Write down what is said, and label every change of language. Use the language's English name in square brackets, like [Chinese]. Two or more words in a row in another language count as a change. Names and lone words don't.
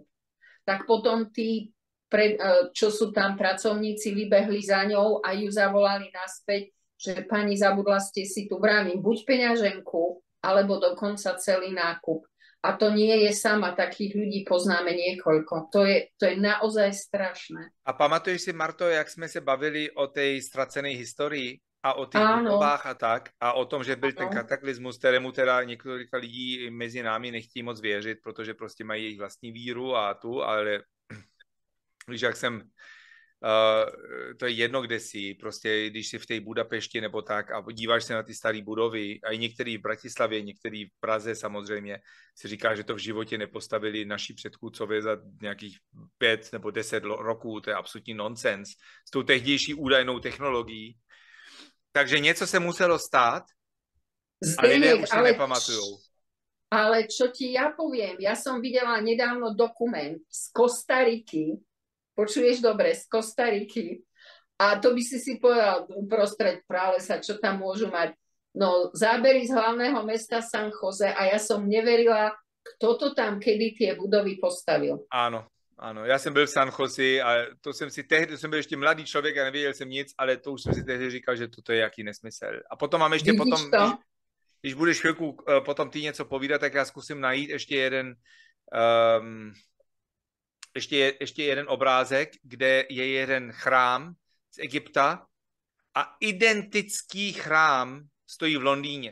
[Slovak] Tak potom tí, čo sú tam pracovníci, vybehli za ňou a ju zavolali naspäť, že pani, zabudla ste si tu, vravím, buď peňaženku, alebo dokonca celý nákup. A to nie je sama, takých ľudí poznáme niekoľko. To je naozaj strašné. [Czech] A pamatuješ si, Marto, jak jsme se bavili o té ztracené historii a o těch budovách a tak, a o tom, že byl ten kataklizmus, kterému teda několika lidí mezi námi nechtí moc věřit, protože prostě mají jejich vlastní víru a tu, ale víš, jak jsem, to je jedno, kde jsi, prostě když jsi v té Budapešti nebo tak a díváš se na ty staré budovy, a i některý v Bratislavě, některý v Praze samozřejmě, si říká, že to v životě nepostavili naši předchůdcové za nějakých 5 nebo 10 roků, to je absolutní nonsens, s tou tehdejší údajnou technologií. Takže něco se muselo stát, a lidé už si nepamatujou. [Slovak] Ale čo ti ja poviem, ja som videla nedávno dokument z Kostariky, počuješ dobre, z Kostariky, a to by si povedal uprostred pralesa, čo tam môžu mať. No, zábery z hlavného mesta San Jose a ja som neverila, kto to tam kedy tie budovy postavil. Áno, áno, [Czech] ja jsem byl v San Jose a to jsem si tehdy, to jsem byl ještě mladý člověk a nevěděl jsem nic, ale to už jsem si tehdy říkal, že toto je jaký nesmysl. A potom mám ještě když budeš chvilku potom ty něco povídat, tak já zkusím najít ještě jeden obrázek, kde je jeden chrám z Egypta a identický chrám stojí v Londýně.